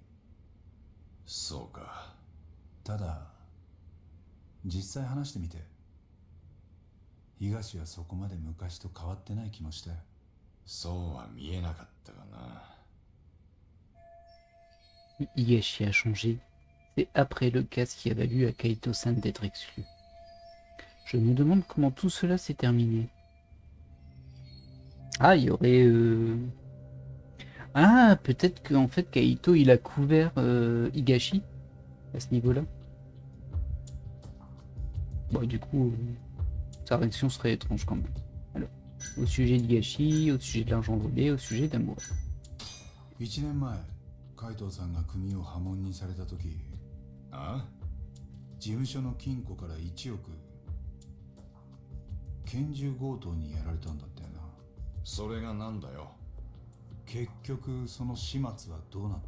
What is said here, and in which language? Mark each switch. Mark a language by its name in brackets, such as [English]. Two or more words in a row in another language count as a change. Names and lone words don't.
[Japanese] そうか。ただ実際話してみて、東はそこまで昔と変わってない気もしたよ。そうは見えなかったかな。 [French] Higashi a changé. C'est après le casse qui a valu à Kaito-san d'être exclu. Je me demande comment tout cela s'est terminé. Ah, il y aurait... Ah, peut-être qu'en fait Kaito il a couvert Higashi à ce niveau-là. Bon, du coup, sa réaction serait étrange quand même. Alors, au sujet d'Higashi, au sujet de l'argent volé, au sujet d'amour. [Japanese] 1 年前海藤さんが組を破門にされた時、あ事務所の金庫から1億拳銃強盗にやられたんだったよな。それがなんだよ。結局その始末はどうなった。